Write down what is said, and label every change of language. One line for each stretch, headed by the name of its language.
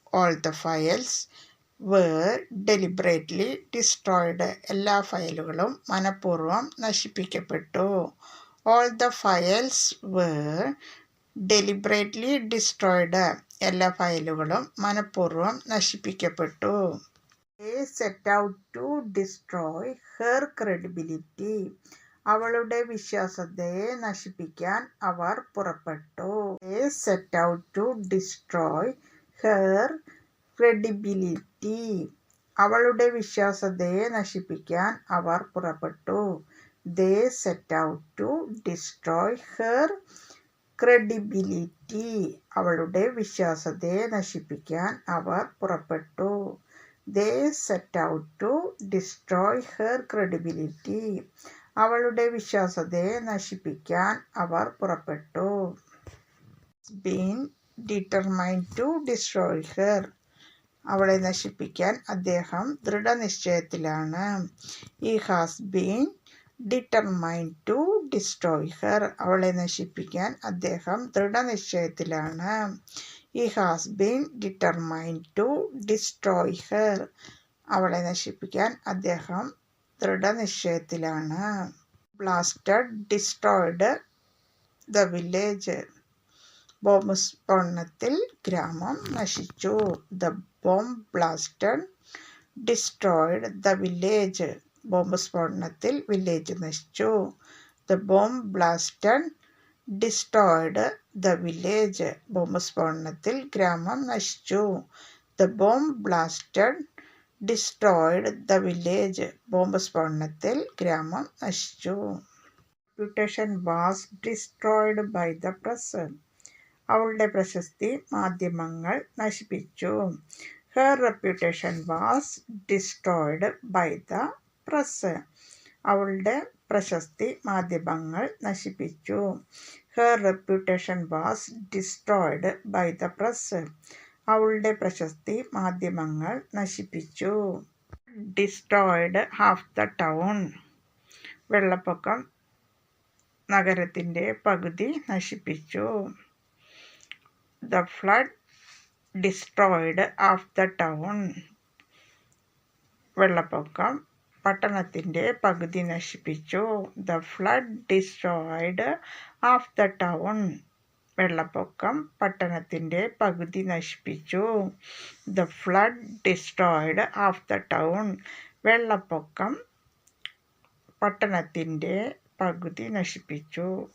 English: All the files were deliberately destroyed.
Malayalam: എല്ലാ ഫയലുകളും മനഃപൂർവ്വം നശിപ്പിക്കപ്പെട്ടു.
English: All the files were deliberately destroyed.
Malayalam: എല്ലാ ഫയലുകളും മനഃപൂർവ്വം നശിപ്പിക്കപ്പെട്ടു.
English: They set out to destroy her credibility.
Malayalam: അവളുടെ വിശ്വാസ്യതയെ നശിപ്പിക്കാൻ അവർ പുറപ്പെട്ടു.
English: They set out to destroy her credibility.
Malayalam: അവളുടെ വിശ്വാസ്യതയെ നശിപ്പിക്കാൻ അവർ പുറപ്പെട്ടു.
English: They set out to destroy her credibility.
Malayalam: അവളുടെ വിശ്വാസ്യതയെ നശിപ്പിക്കാൻ അവർ പുറപ്പെട്ടു.
English: They set out to destroy her credibility.
Malayalam: അവളുടെ വിശ്വാസ്യതയെ നശിപ്പിക്കാൻ അവർ പുറപ്പെട്ടു.
English: Been determined to destroy her.
Malayalam: അവളെ നശിപ്പിക്കാൻ അദ്ദേഹം ദൃഢനിശ്ചയത്തിലാണ്.
English: He has been determined to destroy her.
Malayalam: അവളെ നശിപ്പിക്കാൻ അദ്ദേഹം ദൃഢനിശ്ചയത്തിലാണ്.
English: He has been determined to destroy her.
Malayalam: അവളെ നശിപ്പിക്കാൻ അദ്ദേഹം ദൃഢനിശ്ചയത്തിലാണ്.
English: Blasted destroyed the village.
Malayalam: Bomb സ്ഫോടനത്തിൽ ഗ്രാമം നശിച്ചു.
English: The bomb blasted destroyed the village.
Malayalam: Bomb സ്ഫോടനത്തിൽ വില്ലേജ് നശിച്ചു.
English: The bomb blasted destroyed the village.
Malayalam: Bomb സ്ഫോടനത്തിൽ ഗ്രാമം നശിച്ചു.
English: The bomb blasted destroyed the village.
Malayalam: Bomb സ്ഫോടനത്തിൽ ഗ്രാമം നശിച്ചു.
English: Reputation was destroyed by the press.
Malayalam: അവളുടെ പ്രശസ്തി മാധ്യമങ്ങൾ നശിപ്പിച്ചു.
English: Her reputation was destroyed by the press.
Malayalam: അവളുടെ പ്രശസ്തി മാധ്യമങ്ങൾ നശിപ്പിച്ചു.
English: Her reputation was destroyed by the press.
Malayalam: അവളുടെ പ്രശസ്തി മാധ്യമങ്ങൾ നശിപ്പിച്ചു.
English: Destroyed half the town.
Malayalam: വെള്ളപ്പൊക്കം നഗരത്തിൻ്റെ പകുതി നശിപ്പിച്ചു.
English: The flood destroyed half the town.
Malayalam: വെള്ളപ്പൊക്കം പട്ടണത്തിൻ്റെ പകുതി നശിപ്പിച്ചു.
English: The flood destroyed half the town.
Malayalam: വെള്ളപ്പൊക്കം പട്ടണത്തിൻ്റെ പകുതി നശിപ്പിച്ചു.
English: The flood destroyed half the town.
Malayalam: വെള്ളപ്പൊക്കം പട്ടണത്തിൻ്റെ പകുതി നശിപ്പിച്ചു.